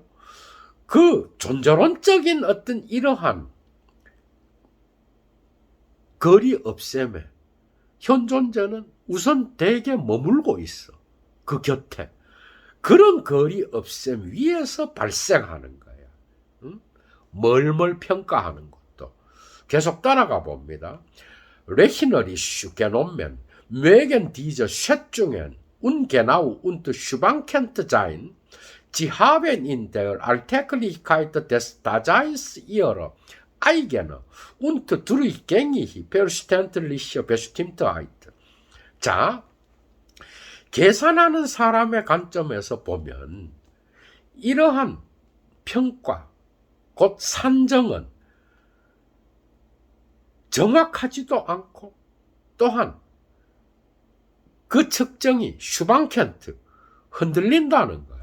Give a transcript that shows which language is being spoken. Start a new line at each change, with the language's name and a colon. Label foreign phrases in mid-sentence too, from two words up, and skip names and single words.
Korean: 그 존재론적인 어떤 이러한 거리 없앰에 현존자는 우선 대개 머물고 있어. 그 곁에. 그런 거리 없앰 위에서 발생하는 거야. 응? 멀멀 평가하는 것도. 계속 따라가 봅니다.
German: Rechnerisch genommen mögen diese Schätzungen ungenau und schwankend sein. Sie haben in der Alltäglichkeit des Daseins ihre eigene und durchgängig verständliche Bestimmtheit.
Korean: 자, 계산하는 사람의 관점에서 보면 이러한 평가, 곧 산정은 정확하지도 않고 또한 그 측정이 슈방켄트, 흔들린다는 거예요.